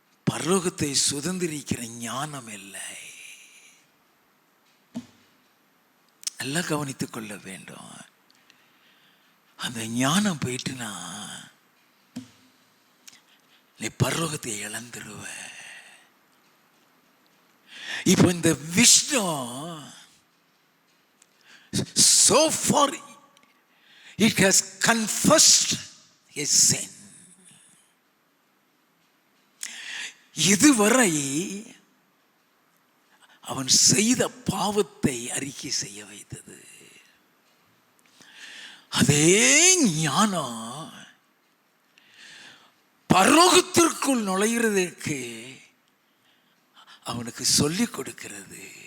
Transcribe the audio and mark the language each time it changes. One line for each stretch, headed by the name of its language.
Tamil: பரலோகத்தை சுதந்திரிக்கிற ஞானம் இல்லை. நல்லா கவனித்துக் கொள்ள வேண்டும். அந்த ஞானம் போயிட்டுனா நீ பரலோகத்தை இழந்துருவ. இப்போ இந்த
English: wisdom, so far it has confessed his sin.
Tamil: இதுவரை அவன் செய்த பாவத்தை அறிக்கை செய்ய வைத்தது. அதே ஞானம் பரலோகத்திற்குள் நுழைகிறதற்கு அவனுக்கு சொல்லிக் கொடுக்கிறது.